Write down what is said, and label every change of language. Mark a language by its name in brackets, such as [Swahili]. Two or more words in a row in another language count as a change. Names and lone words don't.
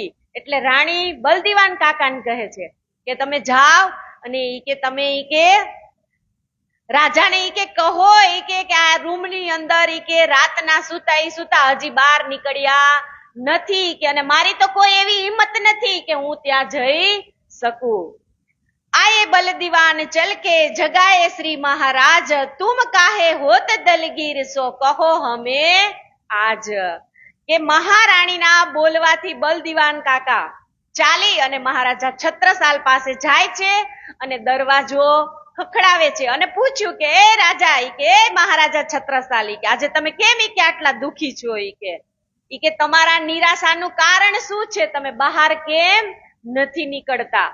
[Gujarati] એટલે રાણી બલદીવાન કાકાને કહે છે કે તમે જાઓ અને ઈ કે તમે ઈ કે રાજાને ઈ કે કહો ઈ કે આ રૂમની અંદર ઈ કે રાતના સુતા હજી બહાર નીકળ્યા નથી કે અને મારી તો કોઈ એવી હિંમત નથી કે હું ત્યાં જઈ શકું. [Hindi] आए बल दीवान चल के जगाए श्री महाराज, तुम काहे होत दलगीर सो कहो हमें आज. [Gujarati] કે મહારાણીના બોલવાથી બલ દીવાન કાકા ચાલી અને મહારાજા છત્રસાલ પાસે જાય છે અને દરવાજો ખખડાવે છે અને પૂછ્યું કે એ રાજા ઈ કે મહારાજા છત્રસાલ ઈ કે આજે તમે કેમ ઈ કે આટલા દુખી છો ઈ કે તમારા નિરાશાનું કારણ શું છે, તમે બહાર કેમ નથી નીકળતા.